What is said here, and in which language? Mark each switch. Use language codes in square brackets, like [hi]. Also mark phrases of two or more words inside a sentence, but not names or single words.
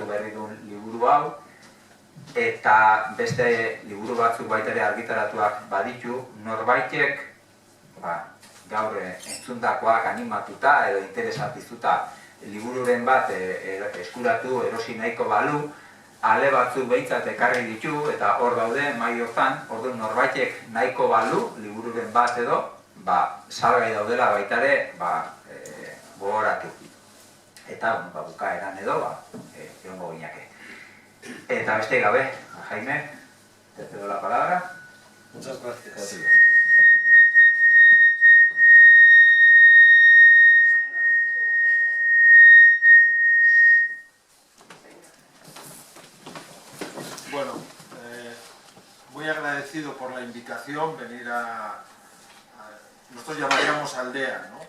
[eu] berri duen liburu hau, eta beste liburu batzuk baita ere argitaratuak baditu, norbaitek gaur entzundakoak animatuta edo interesatizuta libururen bat eskuratu erosi nahiko balu, ale batzuk behintzat ekarri ditu eta hor daude mai hortan, orduan norbaitek nahiko balu libururen bat edo, salgai daudela baita ere gogoratu. Eta bukaeran edo, egongo ginake. Eta beste gabe, [es] Jaime, te cedo la palabra. Muchas gracias. Bueno, muy agradecido por la invitación, venir nosotros llamaríamos aldea, ¿no?